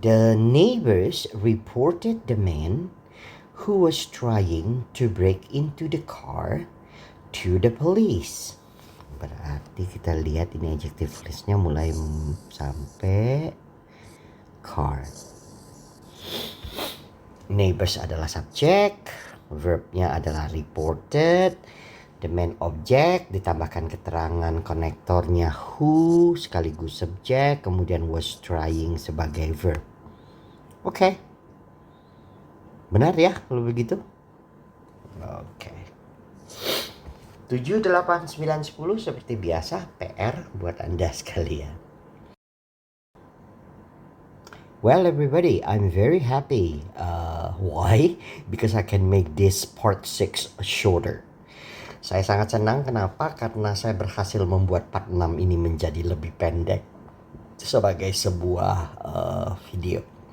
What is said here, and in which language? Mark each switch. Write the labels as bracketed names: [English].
[English] The neighbors reported the man who was trying to break into the car to the police. [Indonesian] Berarti kita lihat ini adjective listnya mulai sampai car. Neighbors adalah subjek, verbnya adalah reported, the man object, ditambahkan keterangan konektornya who sekaligus subjek, kemudian was trying sebagai verb. Oke. Benar ya kalau begitu? Oke. 7, 8, 9, 10 seperti biasa PR buat Anda sekalian. [English] Well everybody, I'm very happy. Why? Because I can make this part 6 shorter. [Indonesian] Saya sangat senang, kenapa? Karena saya berhasil membuat part 6 ini menjadi lebih pendek sebagai sebuah video.